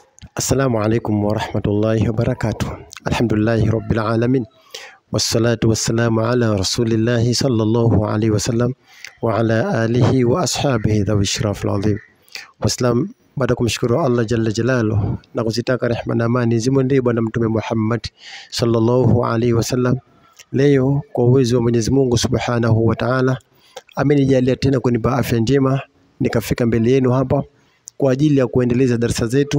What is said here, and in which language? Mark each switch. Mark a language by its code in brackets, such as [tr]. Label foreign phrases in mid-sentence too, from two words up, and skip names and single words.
[ar] السلام عليكم ورحمة الله وبركاته الحمد لله رب العالمين. والصلاة والسلام على رسول الله صلى الله عليه وسلم وعلى آله وأصحابه ذوي الشرف العظيم. [sw] Wassalam, baada kumshukuru Allah [ar] جل جلاله [sw] na kuzitaka rehema na amani zimwendee bwana mtume Muhammad [ar] صلى الله عليه وسلم. [sw] Leo kwa uwezo wa Mwenyezi Mungu [ar] سبحانه وتعالى [sw] amenijalia tena kunipa afya njema nikafika mbele yenu hapa kwa ajili ya kuendeleza darasa zetu.